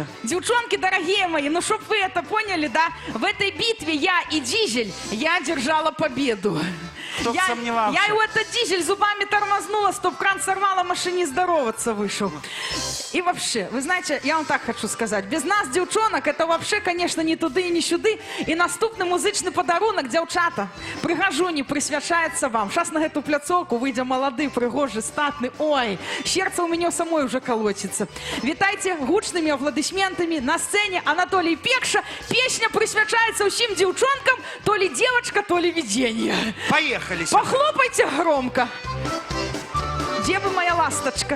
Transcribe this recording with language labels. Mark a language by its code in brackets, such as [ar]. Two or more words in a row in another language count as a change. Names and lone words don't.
[ru] Девчонки, дорогие мои, ну чтоб вы это поняли, да? В этой битве я и Дизель, я держала победу. Кто б сомневался. Я его этот Дизель зубами тормознула, стоп-кран сорвала, машинист здороваться вышел. И вообще, вы знаете, я вам так хочу сказать, без нас, девчонок, это вообще, конечно, [uk] не туди и не сюди. І наступний музичний подарунок, дівчата, пригожуні, присвячається вам. [ru] Сейчас на эту пляцовку [uk] вийде молодий, пригожий, статний. Ой, [ru] сердце у меня самой уже колотится. [uk] Вітайте гучными аплодисментами на сцене [ru] Анатолий Пекша. Песня присвячается всем девчонкам, то ли девочка, то ли видение. Поехали. Похлопайте громко. Где бы моя ласточка?